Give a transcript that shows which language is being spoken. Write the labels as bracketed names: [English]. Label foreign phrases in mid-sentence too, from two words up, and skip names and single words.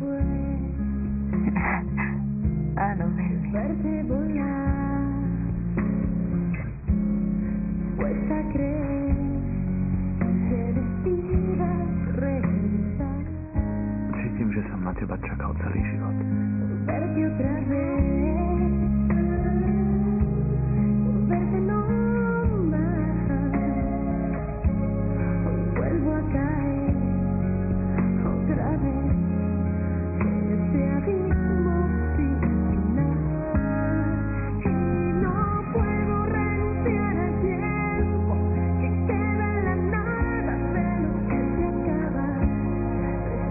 [Slovak] Áno, veľmi. [Spanish] Verte volar, cuesta creer que decidas regresar, [Slovak] Cítim, že som na teba čakal celý život. [Spanish] verte otra vez, verte no más. Hoy vuelvo a caer otra vez en este abismo sin final y no puedo renunciar al tiempo que queda en la nada de lo que se acaba.